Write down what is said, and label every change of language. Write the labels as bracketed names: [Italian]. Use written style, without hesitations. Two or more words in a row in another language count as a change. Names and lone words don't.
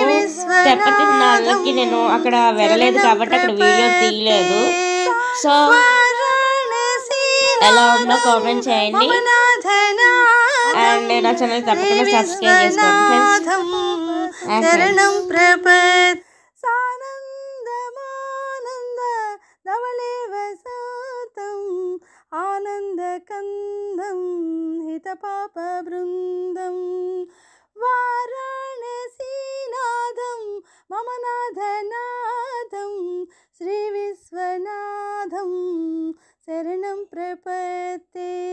[Telugu] తెప్పతిన్నాళ్ళకి నేను అక్కడ వెళ్ళలేదు కాబట్టి అక్కడ వీడియో తీయలేదు. సో ఎలా ఉందో కామెంట్ చేయండి అండ్ నా ఛానల్ తప్పకుండా సబ్స్క్రైబ్ చేసుకోండి ఫ్రెండ్స్. [Sanskrit] आनन्दकन्दं हितपापवृन्दं वाराणसीनाथं मम नाथनाथं श्रीविश्वनाथं शरणं प्रपद्ये